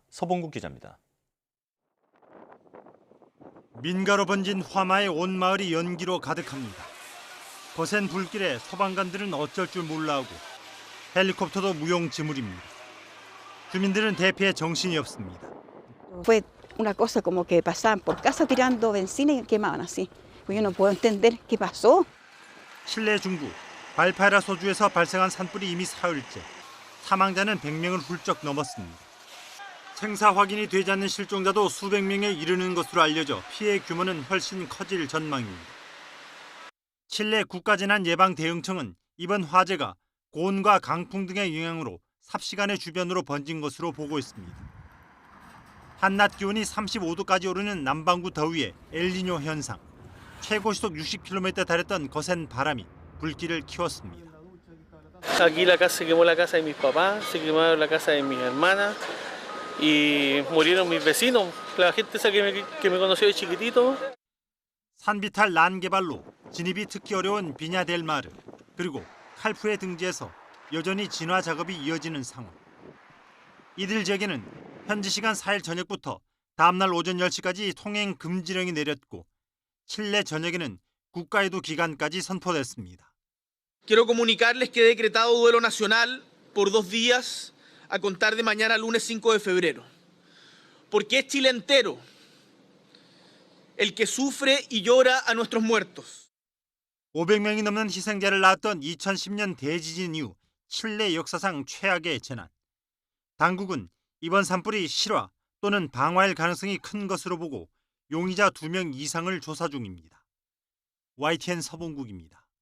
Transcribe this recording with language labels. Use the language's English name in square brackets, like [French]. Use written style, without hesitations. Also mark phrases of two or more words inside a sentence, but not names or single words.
[Korean] 서봉국 기자입니다. 민가로 번진 화마에 온 마을이 연기로 가득합니다. 거센 불길에 소방관들은 어쩔 줄 몰라 하고 헬리콥터도 무용지물입니다. 주민들은 대피에 정신이 없습니다. [Spanish] Fue una cosa como que pasaban por casa tirando benzina y quemaban así. Yo no puedo entender qué pasó. [Korean] 칠레 중부 발파이라 소주에서 발생한 산불이 이미 사흘째. 사망자는 100명을 훌쩍 넘었습니다. 생사 확인이 되지 않는 실종자도 수백 명에 이르는 것으로 알려져 피해 규모는 훨씬 커질 전망입니다. 칠레 국가재난예방대응청은 이번 화재가 고온과 강풍 등의 영향으로 삽시간의 주변으로 번진 것으로 보고 있습니다. 한낮 기온이 35도까지 오르는 남반구 더위에 엘니뇨 현상, 최고 시속 60km에 달했던 거센 바람이 불길을 키웠습니다. [Spanish] Aquí la casa se quemó la casa de mis papás, se quemaron la casa de mis hermanas y murieron mis vecinos, la gente esa que me conoció de chiquitito. [Korean] 산비탈 란 개발로 진입이 특히 어려운 비냐델마르 그리고 칼프의 등지에서 여전히 진화 작업이 이어지는 상황. 이들 지역에는 현지 시간 4일 저녁부터 다음날 오전 10시까지 통행 금지령이 내렸고 칠레 전역에는 국가에도 기간까지 선포됐습니다. [Spanish] Quiero comunicarles que he decretado duelo nacional por 2 días a contar de mañana lunes 5 de febrero. Porque es Chile entero el que sufre y llora a nuestros muertos. [Korean] 500명이 넘는 희생자를 낳았던 2010년 대지진 이후 칠레 역사상 최악의 재난. 당국은 이번 산불이 실화 또는 방화일 가능성이 큰 것으로 보고 용의자 2명 이상을 조사 중입니다. YTN 서봉국입니다.